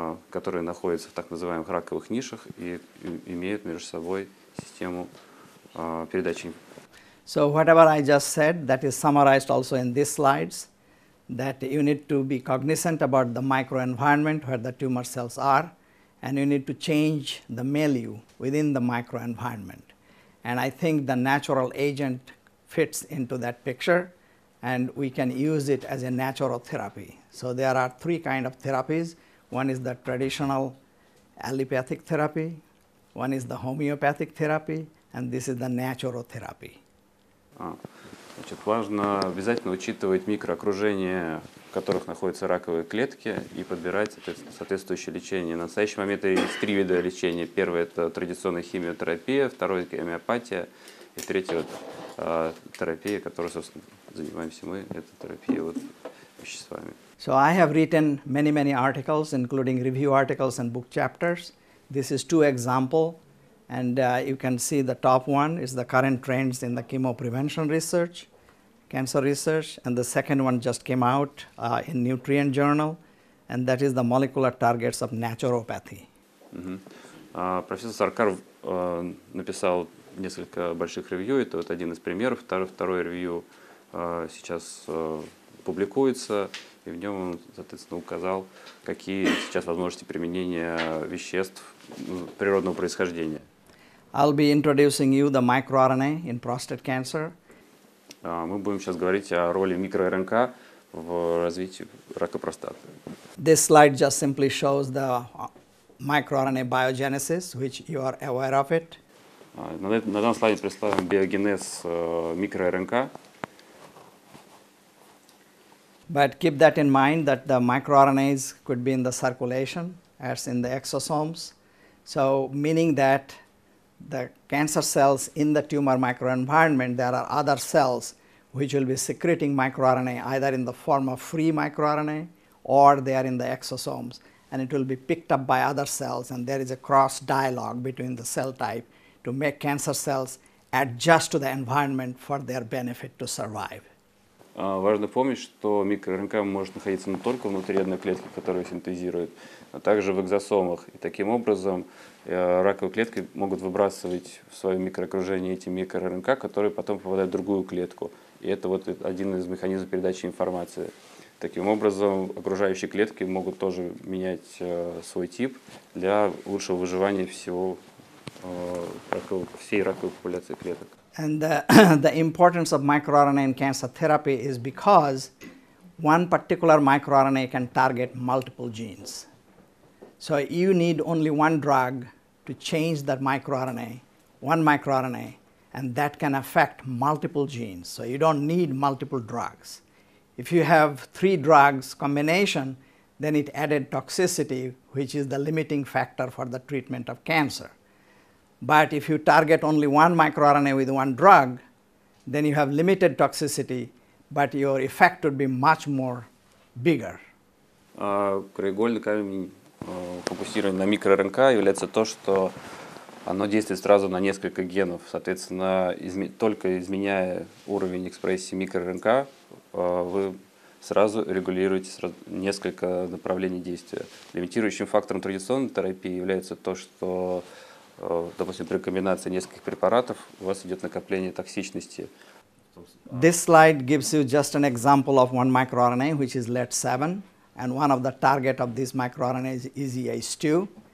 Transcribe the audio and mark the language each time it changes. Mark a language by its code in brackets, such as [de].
[ru] которые находятся в так называемых раковых нишах и имеют между собой систему передачи. [en] So whatever I just said, that is summarized also in these slides, that you need to be cognizant about the microenvironment where the tumor cells are, and you need to change the milieu within the microenvironment. And I think the natural agent fits into that picture, and we can use it as a natural therapy. So there are three kinds of therapies. One is the traditional allopathic therapy, one is the homeopathic therapy, and this is the natural therapy. [ru] Значит, важно обязательно учитывать микроокружение, в которых находятся раковые клетки, и подбирать соответствующее лечение. На настоящий момент есть три вида лечения. Первый – это традиционная химиотерапия, второй – гомеопатия, и третий терапия, которой, собственно, занимаемся мы, это терапия веществами. [en] So I have written many articles, including review articles and book chapters. This is two examples. And you can see the top one is the current trends in the chemoprevention research, cancer research, and the second one just came out in Nutrient Journal, and that is the molecular targets of naturopathy. [ru] Профессор Саркар написал несколько больших ревью, это вот один из примеров, второй ревью сейчас публикуется, и в нем он, соответственно, указал, какие сейчас возможности применения веществ природного происхождения. [en] I'll be introducing you the microRNA in prostate cancer. [ru] Мы будем сейчас говорить о роли микроРНК в развитии рака простаты. [en] This slide just simply shows the microRNA biogenesis, which you are aware of it. [ru] На данном слайде представлен биогенез микроРНК. [en] But keep that in mind that the microRNAs could be in the circulation as in the exosomes. So meaning that the cancer cells in the tumor microenvironment, there are other cells which will be secreting microRNA either in the form of free microRNA or they are in the exosomes, and it will be picked up by other cells, and there is a cross dialogue between the cell type to make cancer cells adjust to the environment for their benefit to survive. [ru] Важно помнить, что микроРНК может находиться не только внутри одной клетки, которую синтезирует, но также в экзосомах. И таким образом раковые клетки могут выбрасывать в свое микроокружение эти микроРНК, которые потом попадают в другую клетку. И это вот один из механизмов передачи информации. Таким образом, окружающие клетки могут тоже менять свой тип для лучшего выживания всей раковой популяции клеток. [en] And the importance of microRNA in cancer therapy is because one particular microRNA can target multiple genes. So you need only one drug to change that microRNA, one microRNA, and that can affect multiple genes. So you don't need multiple drugs. If you have 3 drugs combination, then it added toxicity, which is the limiting factor for the treatment of cancer. But if you target only one microRNA with one drug, then you have limited toxicity, but your effect would be much more bigger. [ru] Краеугольный камень фокусирования на микроРНК является то, что оно действует сразу на несколько генов. Соответственно, только изменяя уровень экспрессии микроРНК, вы сразу регулируете несколько направлений действия. Лимитирующим фактором традиционной терапии является то, что допустим, при комбинации нескольких препаратов у вас идет накопление токсичности. [en] This slide gives you just an example of one microRNA, which is LET7, and one of the target of this microRNA is EZH2.